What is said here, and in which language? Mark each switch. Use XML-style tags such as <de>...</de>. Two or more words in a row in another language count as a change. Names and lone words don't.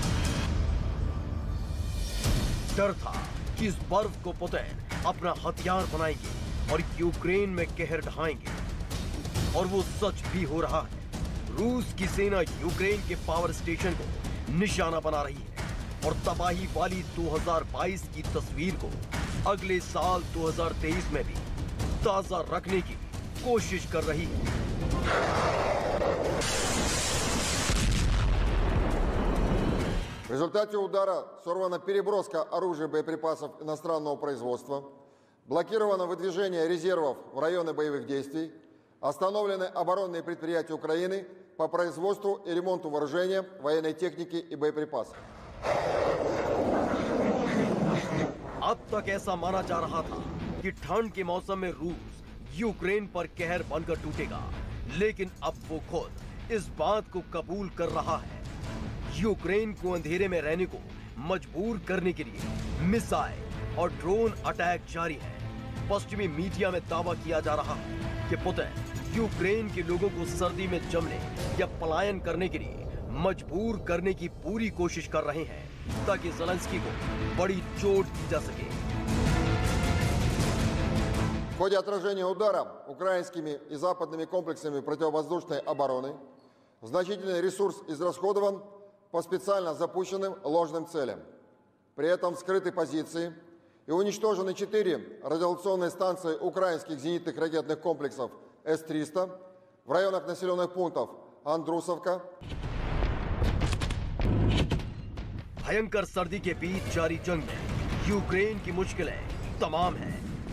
<hi>डर था कि इस बर्फ को पुतिन अपना हथियार बनाएंगे और यूक्रेन में कहर ढाएंगे, और वो सच भी हो रहा है। रूस की सेना यूक्रेन के</hi> <en>power station</en> <hi>को निशाना बना रही है और तबाही वाली 2022 की तस्वीर को अगले साल 2023 में भी ताजा रखने की कोशिश कर रही है।</hi> <ru>В результате удара сорвана переброска оружия и боеприпасов иностранного производства, блокировано выдвижение резервов в районы боевых действий, остановлены оборонные предприятия Украины по производству и ремонту вооружения, военной техники и боеприпасов.</ru> <hi>अब तक ऐसा माना जा रहा था कि ठंड के मौसम में रूस यूक्रेन पर कहर बनकर टूटेगा, लेकिन अब वो खुद इस बात को कबूल कर रहा है। यूक्रेन को अंधेरे में रहने को मजबूर करने के लिए मिसाइल और</hi> <en>drone attack</en> <hi>जारी है। पश्चिमी मीडिया में दावा किया जा रहा है कि पुतिन यूक्रेन के लोगों को सर्दी में जमने या पलायन करने के लिए मजबूर करने की पूरी कोशिश कर रहे हैं, ताकि ज़ेलेंस्की को बड़ी चोट दी जा सके।</hi> <ru>В ходе отражения удара украинскими и западными комплексами противовоздушной обороны значительный ресурс израсходован по специально запущенным ложным целям. При этом вскрыты позиции и уничтожены 4 радиолокационные станции украинских зенитных ракетных комплексов С-300 в районах населенных пунктов Андрусовка.</ru> <hi>भयंकर सर्दी के बीच जारी जंग में यूक्रेन की मुश्किलें तमाम हैं।</hi>